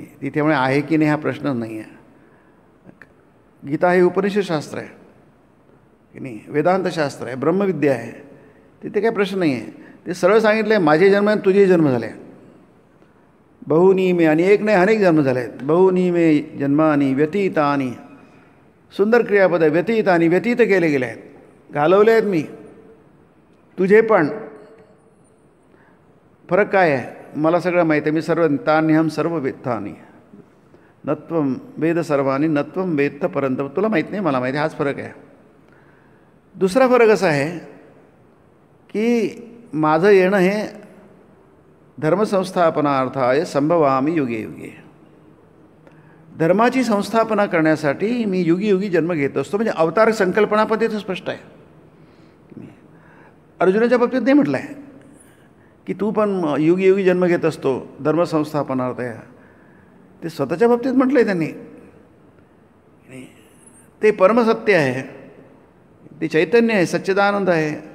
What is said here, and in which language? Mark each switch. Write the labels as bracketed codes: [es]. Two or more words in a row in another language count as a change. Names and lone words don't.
[mr] तिथे आहे की नाही हा प्रश्नच नाही आहे. गीता हे उपनिषदशास्त्र आहे की नाही, वेदांतशास्त्र आहे, ब्रह्मविद्या आहे. तिथे काही प्रश्न नाही आहे. ते सरळ सांगितलं आहे, माझे जन्म आणि तुझे जन्म झाले. [sa] बहुनी मे, [mr] आणि एक नाही अनेक जन्म झाले आहेत. [sa] बहुनी मे जन्मानी व्यतीतानी, [mr] सुंदर क्रियापद आहे. व्यतीतानी, व्यतीत केले गेले आहेत, घालवले आहेत मी. तुझे पण फरक काय आहे? मला सगळं माहीत आहे. [sa] मी सर्व तान्यहम सर्व वेत्तानी नत्वम वेद सर्वानी नत्वम वेत्त परंत. [mr] तुला माहीत नाही, मला माहिती. हाच फरक आहे. दुसरा फरक असा आहे की माझं येणं हे [sa] धर्मसंस्थापनार्थाय संभवामी युगे युगे. [mr] धर्माची संस्थापना करण्यासाठी मी युगी युगी जन्म घेत असतो. म्हणजे अवतार संकल्पना पण तिथं स्पष्ट आहे. अर्जुनाच्या बाबतीत नाही म्हटलं आहे की तू पण युगी युगी जन्म घेत असतो धर्मसंस्थापनार्थ. ते स्वतःच्या बाबतीत म्हटलं आहे त्यांनी. ते परमसत्य आहे, ते चैतन्य आहे, सच्चिदानंद आहे.